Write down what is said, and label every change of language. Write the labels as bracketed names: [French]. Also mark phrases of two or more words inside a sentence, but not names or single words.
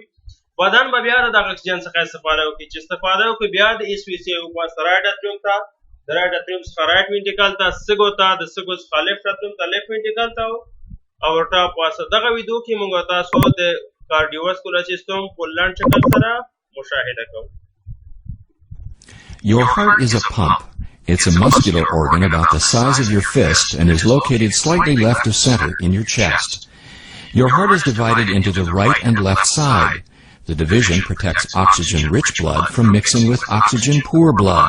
[Pashto] بدن به بیا د دغه اکسیجن څخه استفاده وکړي. چې استفاده وکړي بیا د اس وي سي په واسطه [English] right atrium [Pashto] ته، د [English] right atrium [Pashto] څخه [English] right ventricle [Pashto] ته، سږو ته، د سږو څخه [English] left atrium [Pashto] ته، [English] left ventricle [Pashto] ته او اورټا په واسطه. دغه ویډیو کې موږ تاسو د [English] cardiovascular system [Pashto] په لنډ شکل سره مشاهده کوو. [English] Your heart is a pump. It's a muscular organ about the size of your fist and is located slightly left of center in your chest. Your heart is divided into the right and left side. The division protects oxygen-rich blood from mixing with oxygen-poor blood.